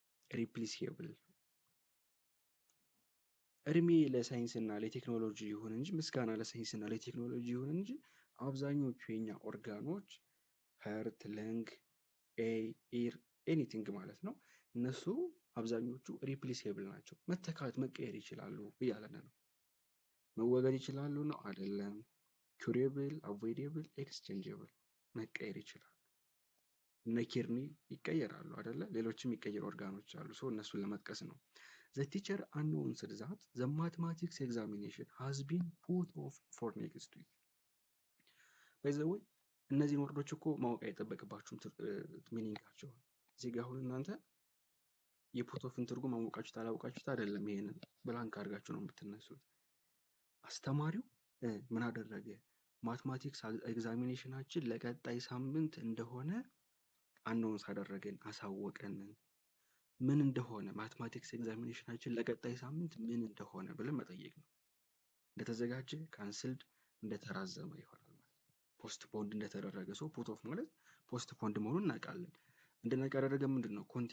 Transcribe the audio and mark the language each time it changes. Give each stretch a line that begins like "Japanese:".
Amharic: ሪፕሊሲብል እድሜ ለሳይንስና ለቴክኖሎጂ ይሁን እንጂ ምስጋና ለሳይንስና ለቴክኖሎጂ ይሁን እንጂ አብዛኞቹ የኛ ኦርጋኖች ሀርት፣ ለንግ፣ ኢር ኤኒቲንግ ማለት ነው እነሱ አብዛኞቹ ሪፕሊሲብል ናቸው። መተካት መቀየር ይችላሉ እያለን ነው። መወገድ ይችላሉ ነው አይደለም። ኩሬብል፣ አቮይዴብል፣ ኤክስቼንጀብል መቀየር ይችላሉ። እነ ኪድኒ ይቀየራሉ አይደለ? ሌሎችም የሚቀየሩ ኦርጋኖች አሉ። ሰው እነሱን ለመጥቀስ ነው።
English: ዘ ቲቸር announced that the mathematics examination has been put off for next week. by the way
Amharic: እነዚህን ወርዶች እኮ ማወቅ አይጠበቅባችሁም ሚኒንጋቸውን። እዚህ ጋር አሁን እናንተ የፑት ኦፍን ትርጉም አወቃችሁት አላወቃችሁት አይደለም። ይሄንን ብላንክ አድርጋችሁ ነው የምትነሱት። አስተማሪው ምን አደረገ? ማትማቲክስ ኤግዛሚኔሽናችን ለቀጣይ ሳምንት እንደሆነ አናውንስ አደረገን፣ አሳወቀን። ምን እንደሆነ ማትማቲክስ ኤግዛሚኔሽናችን ለቀጣይ ሳምንት ምን እንደሆነ ብለን መጠየቅ ነው። እንደተዘጋጀ፣ ካንስልድ፣ እንደተራዘመ ይሆናል ማለት ነው። ፖስት ፖንድ እንደተደረገ ሰው ፑት ኦፍ ማለት ፖስት ፖንድ መሆኑን እናውቃለን። እንደነቃ ያደረገ ምንድን ነው?